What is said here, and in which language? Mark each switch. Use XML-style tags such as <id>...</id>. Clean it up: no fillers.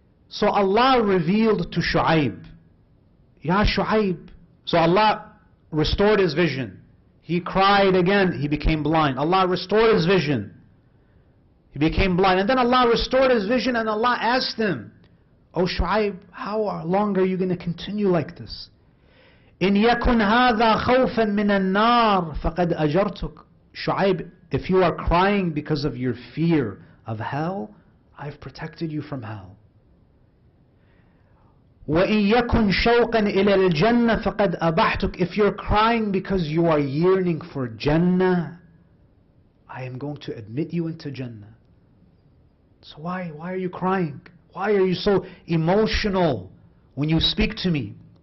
<en>So Allah revealed to Shu'aib, Ya Shu'aib. So Allah restored his vision. He cried again, he became blind. Allah restored his vision. He became blind. And then Allah restored his vision, and Allah asked him, Oh Shu'aib, how long are you going to continue like this?</en> <ar>إن يكن هذا خوفا من النار فقد أجرتك.</ar> <en>Shu'aib, if you are crying because of your fear of hell, I've protected you from hell.</en> <ar>وإن يكن شوقا إلى الجنة فقد أبحتك.</ar> <en>If you're crying because you are yearning for Jannah, I am going to admit you into Jannah. So why are you crying? Why are you so emotional when you speak to me?</en>